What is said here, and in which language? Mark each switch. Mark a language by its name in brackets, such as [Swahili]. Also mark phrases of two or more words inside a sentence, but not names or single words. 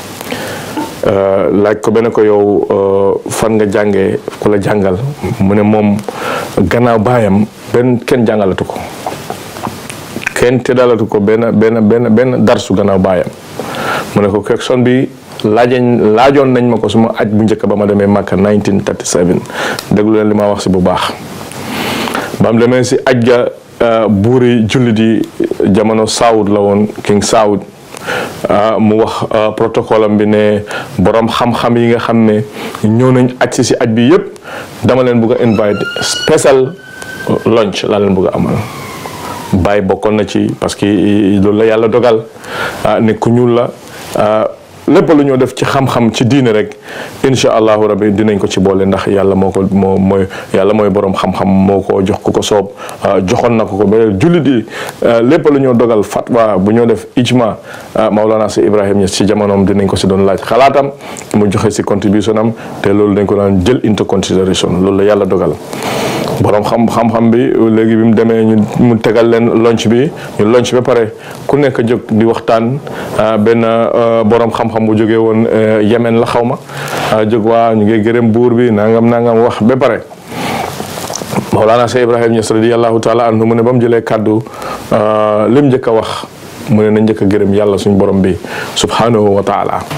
[Wolof] ko benn ko yow fan nga jàngee ku la jàngal mu ne moom gannaaw baayam kenn jàngalatu ko kenn teddalatu ko benn darsu gannaaw baayam mu ne ko question bi laajoon nañ ma ko suma aj bu njëkk ba ma demee Makka 1937 déglu leen li ma wax si bu baax ba mu demee si aj ga buuri jullit yi jamono Saoud la woon King Saoud mu wax protocole am bi ne borom xam-xam yi nga xam ne ñëw nañ aj si aj bi yëpp dama leen bëgg a invite [English] special lunch [Wolof] laa leen bëgg a amal Baye bokkoon na ci [French] parce que [Wolof] loolu la yàlla dogal ne ku ñuul la lépp lu ñoo def ci xam-xam ci diine rek [Arabic] incha allahu rabbi [Wolof] dinañ ko ci boole ndax yàlla mooy borom xam-xam moo ko jox ku ko soob joxoon na ko ba jullit yi lépp lu ñoo dogal fatwa bu ñoo def ijma Maulana si Ibrahim Niass ci jamonoom dinañ ko si doon laaj xalaatam mu joxe si contribution am te loolu dañ ko daan jël [English] into consideration [Wolof] loolu la yàlla dogal borom xam-xam bi léegi bi mu demee mu tegal leen lunch bi ñu lunch ba pare ku nekk jóg di waxtaan benn borom xam-xam bu jógee woon Yemen la xaw ma jóg waa ñu ngi gërëm buur bi nangam wax ba pare Mawlana Cheikh Ibrahim Niass [Arabic] radiyallahu taala anhu [Wolof] mu ne ba mu jëlee kàddu lim njëkk a wax mu ne na njëkk a gërëm yàlla suñu borom bi [Arabic] subhanahu wa taala